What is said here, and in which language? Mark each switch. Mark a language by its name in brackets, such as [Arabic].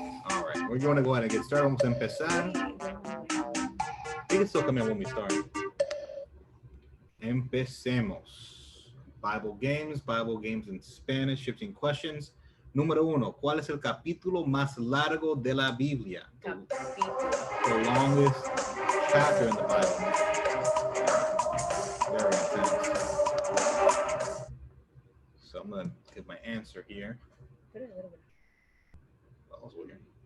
[English] All right, we're going to go ahead and get started. [Spanish] Vamos a empezar. [English] They can still come in when we start. [Spanish] Empecemos. [English] Bible games in Spanish, shifting questions. [Spanish] Número 1, ¿cuál es el capítulo más largo de la Biblia? [English] The longest chapter in the Bible. Very intense. So I'm going to give my answer here. That was weird.